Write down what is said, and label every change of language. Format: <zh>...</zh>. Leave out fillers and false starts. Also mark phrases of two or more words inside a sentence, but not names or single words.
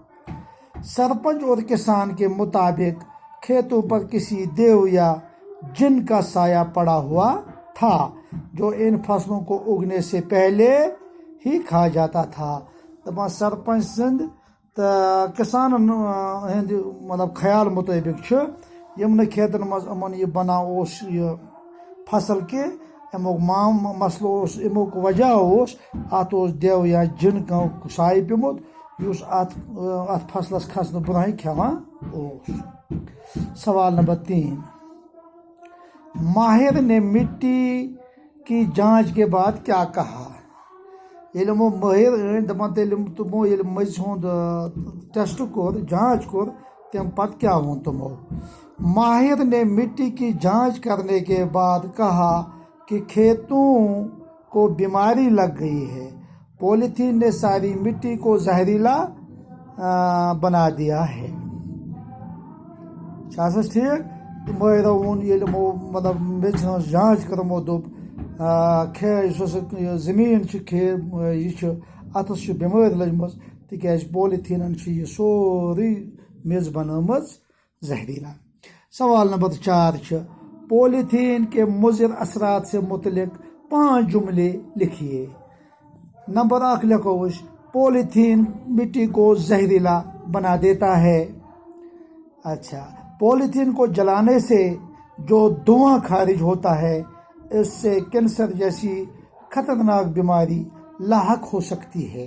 <ur>سرپنچ اور کسان کے مطابق کھیتوں پر کسی دیو یا جن کا سایہ پڑا ہوا تھا جو ان فصلوں کو اگنے سے پہلے ہی کھا جاتا تھا۔</ur> <ks>دپان سرپنچ سند تو کسان ہند مطلب خیال مطابق یم کھیتن مز امن یہ بنا یہ فصل کے امیک مسلہ امیک وجہ ات</ks> <ur>دیو یا جن کا سایہ</ur> <ks>پیومت یس ات فصلس کھسن برونٛہے کھیوان اوس۔</ks> <ur>سوال نمبر 3، ماہر نے مٹی کی جانچ کے بعد کیا کہا؟</ur> <ks>ییٚلہِ یِمو مٲہر دپان تمو ییٚلہِ مٔنٛزۍ ہُنٛد ٹیسٹ کوٚر، جانچ کوٚر، تمہِ پتہٕ کیا ووٚن تمو؟</ks> <ur>ماہر نے مٹی کی جانچ کرنے کے بعد کہا کہ کھیتوں کو بیماری لگ گئی ہے، پولیتھین نے ساری مٹی کو زہریلا بنا دیا ہے۔ ٹھیک،</ur> <ks>مٲہرو ووٚن ییٚلہِ یِمو مطلب میٚژِ ہٕنٛز جانچ کٔر، دوٚپ یُس زمیٖن چھِ یہِ چھِ اتھس چھِ بٮ۪مٲرۍ لٔجمٕژ تِکیازِ پولیتھیٖنن چھِ یہِ سورُے میٚژ بنٲومٕژ زہریلا۔ سوال نمبر 4 چھِ،</ks> <ur>پولیتھین کے مضر اثرات سے متعلق 5 جملے لکھیے۔ نمبر 1</ur> <ks>لکھو أسۍ،</ks> <ur>پولیتھین مٹی کو زہریلا بنا دیتا ہے۔ اچھا، پولیتھین کو جلانے سے جو دھواں خارج ہوتا ہے اس سے کینسر جیسی خطرناک بیماری لاحق ہو سکتی ہے۔</ur>